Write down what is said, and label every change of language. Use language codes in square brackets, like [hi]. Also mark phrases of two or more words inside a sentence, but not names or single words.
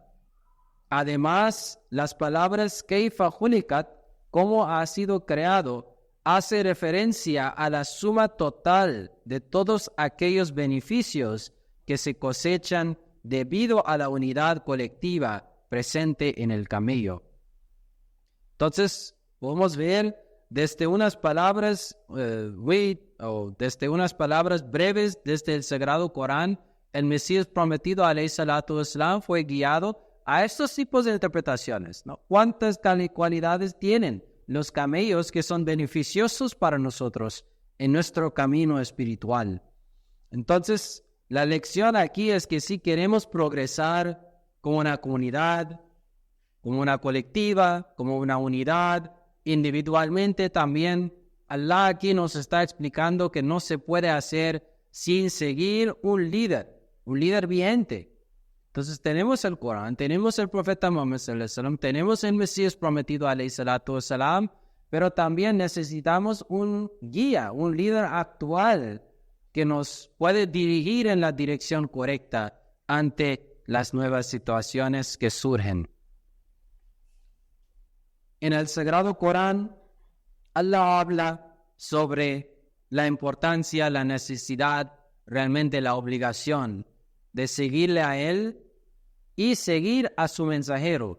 [es] Además, las palabras [ar] كيف خلقت, [es] cómo ha sido creado, hace referencia a la suma total de todos aquellos beneficios que se cosechan debido a la unidad colectiva presente en el camello. Entonces, podemos ver desde unas palabras desde unas palabras breves desde el Sagrado Corán, el Mesías prometido [ar] عليه الصلاة والسلام [es] fue guiado a estos tipos de interpretaciones, ¿no? ¿Cuántas cualidades tienen los camellos que son beneficiosos para nosotros en nuestro camino espiritual? Entonces, la lección aquí es que si queremos progresar como una comunidad, como una colectiva, como una unidad, individualmente también, Allah aquí nos está explicando que no se puede hacer sin seguir un líder vigente. Entonces tenemos el Corán, tenemos el profeta Muhammad [ar] صلى الله عليه وسلم, [es] tenemos el Mesías prometido [ar] عليه الصلاة والسلام, [es] pero también necesitamos un guía, un líder actual que nos puede dirigir en la dirección correcta ante las nuevas situaciones que surgen. En el Sagrado Corán, Allah habla sobre la importancia, la necesidad, realmente la obligación de seguirle a Él y seguir a su mensajero.